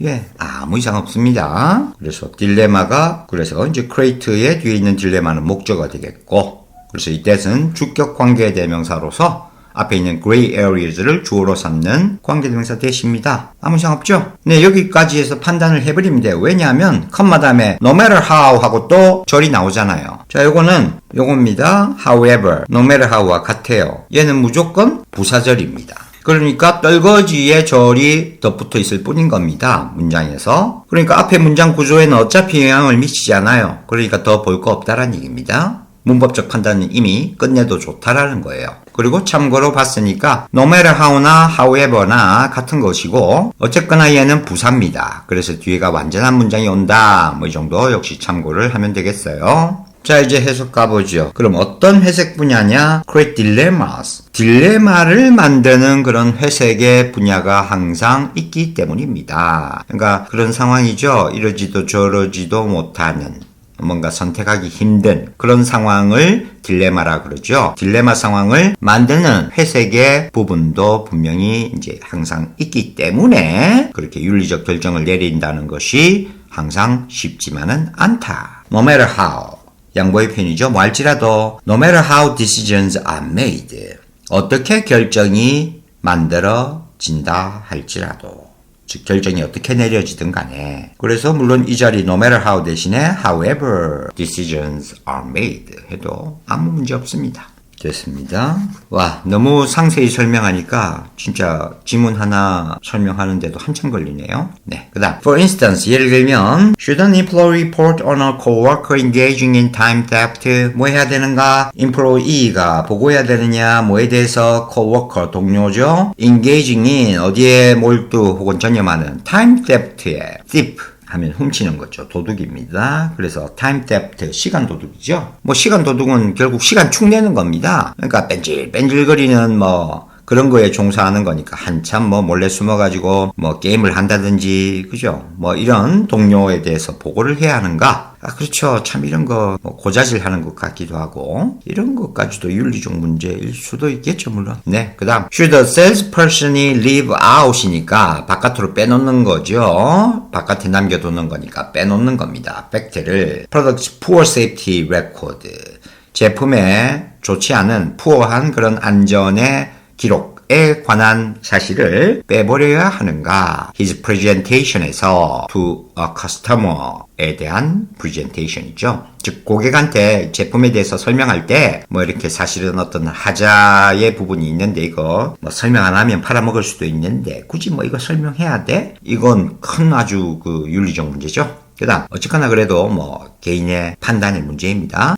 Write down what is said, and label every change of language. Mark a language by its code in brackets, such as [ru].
[ko] 예, 아무 이상 없습니다. 그래서 그래서 이제 create의 뒤에 있는 딜레마는 목적어가 되겠고, 그래서 이 that은 주격 관계 대명사로서 앞에 있는 [en] gray areas [ko] 를 주어로 삼는 관계대명사 that입니다. 아무 이상 없죠? 네, 여기까지 해서 판단을 해버리면 돼요. 왜냐하면 컴마 다음에 [en] no matter how [ko] 하고 또 절이 나오잖아요. 자, 요겁니다. [en] however, no matter how와 같아요. [ko] 얘는 무조건 부사절입니다. 그러니까 떨거지에 절이 덧붙어 있을 뿐인 겁니다. 문장에서. 그러니까 앞에 문장 구조에는 어차피 영향을 미치지 않아요. 그러니까 더 볼 거 없다라는 얘기입니다. 문법적 판단은 이미 끝내도 좋다라는 거예요. 그리고 참고로 봤으니까 [en] no matter how [ko] 나 [en] however [ko] 나 같은 것이고 어쨌거나 얘는 부사입니다. 그래서 뒤에가 완전한 문장이 온다. 이 정도 역시 참고를 하면 되겠어요. 자, 이제 해석 가보죠. 그럼 어떤 회색 분야냐? [en] create dilemmas. [ko] 딜레마를 만드는 그런 회색의 분야가 항상 있기 때문입니다. 그러니까 그런 상황이죠. 이러지도 저러지도 못하는, 뭔가 선택하기 힘든 그런 상황을 딜레마라 그러죠. 딜레마 상황을 만드는 회색의 부분도 분명히 이제 항상 있기 때문에 그렇게 윤리적 결정을 내린다는 것이 항상 쉽지만은 않다. [en] No matter how. 양보의 편이죠. [ko] 할지라도 [en] no matter how decisions are made. [ko] 어떻게 결정이 만들어진다 할지라도. 즉 결정이 어떻게 내려지든 간에. 그래서 물론 이 자리 [en] no matter how [ko] 대신에 [en] however decisions are made [ko] 해도 아무 문제 없습니다. 됐습니다. 와, 너무 상세히 설명하니까 진짜 지문 하나 설명하는데도 한참 걸리네요. 네, 그 다음 [en] for instance, [ko] 예를 들면 [en] should an employee report on a coworker engaging in time theft? [ko] 뭐 해야 되는가? employee가 보고해야 되느냐? 뭐에 대해서? coworker, 동료죠. [en] engaging in, [ko] 어디에 몰두 혹은 전념하는 [en] time theft [ko] 에 thief 하면 훔치는 거죠. 도둑입니다. 그래서 [en] time theft, [ko] 시간 도둑이죠. 시간 도둑은 결국 시간 축내는 겁니다. 그러니까 뺀질뺀질거리는 그런 거에 종사하는 거니까 한참 몰래 숨어가지고 게임을 한다든지, 그죠? 이런 동료에 대해서 보고를 해야 하는가? 그렇죠. 참 이런 거 고자질 하는 것 같기도 하고, 이런 것까지도 윤리적 문제일 수도 있겠죠, 물론. 네, 그 다음 [en] should a salesperson [ko] 이 [en] leave out [ko] 이니까 바깥으로 빼놓는 거죠. 바깥에 남겨두는 거니까 빼놓는 겁니다. 팩트를. [en] product poor safety record. [ko] 제품에 좋지 않은 poor한 그런 안전의 기록에 관한 사실을 빼버려야 하는가? [en] His presentation [ko] 에서 [en] to a customer [ko] 에 대한 presentation이죠. 즉 고객한테 제품에 대해서 설명할 때 이렇게 사실은 어떤 하자의 부분이 있는데 이거 설명 안 하면 팔아먹을 수도 있는데 굳이 이거 설명해야 돼? 이건 큰 아주 윤리적 문제죠. 그 다음 어쨌거나 그래도 개인의 판단의 문제입니다.